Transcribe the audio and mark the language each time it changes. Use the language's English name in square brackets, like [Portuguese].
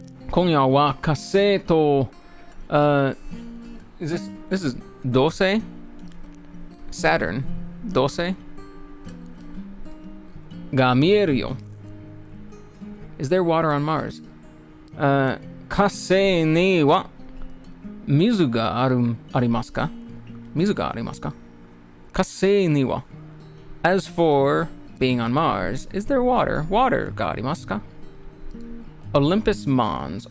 [Japanese] 今夜は火星と [English] this is [Japanese] 土星 Saturn 土星が見えるよ [English] Is there water on Mars? [Japanese] 火星には水がありますか水がありますか火星には [English] As for being on Mars, is there water? [Japanese] Water がありますか Olympus Mons.